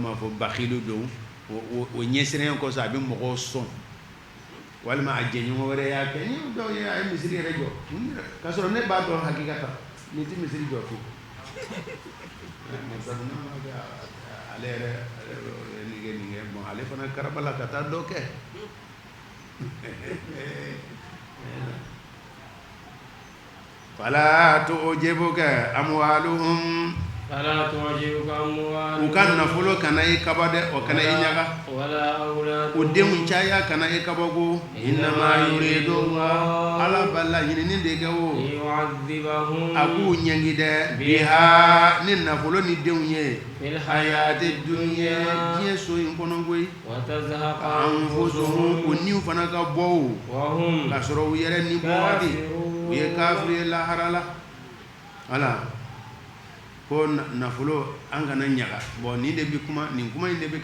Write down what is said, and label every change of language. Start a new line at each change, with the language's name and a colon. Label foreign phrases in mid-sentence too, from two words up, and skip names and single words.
Bambara: b'a fɔ bakilu don o ɲɛsinnen kɔsɔn a bɛ mɔgɔw sɔn walima a jɛɲɔgɔn wɛrɛ y'a kɛ ni dɔw ye a ye misiri yɛrɛ jɔ k'a sɔrɔ ne b'a dɔn hakikata ni tɛ misiri jɔ fiyewu ale yɛrɛ nin kɛ bon ale fana karabala ka taa dɔ kɛ
Arabic: فلا تعجبك أموالهم فلا تعجبك أموالهم
Bambara: u ka nafolo kana i kaba dɛ o kana i ɲaga
Arabic: ولا أولادهم
Bambara: o denw caya kana i kabako
Arabic: إنما يريد الله
Bambara: ala bala ɲinini de kɛ o
Arabic: ليعذبهم
Bambara: a k'u ɲɛngi dɛ biha ni nafolo ni denw ye
Arabic: في الحياة الدنيا
Bambara: diɲɛ so in kɔnɔ koyi
Arabic: وتزهق
Bambara: anfusuhum o niw fana ka bɔ o
Arabic: وهم
Bambara: ka sɔrɔ u yɛrɛ ni bɔ waati u ye kafiri ye lahara la ala ko nafolo an kana ɲaga bon nin de bi kuma nin kuma in de bɛ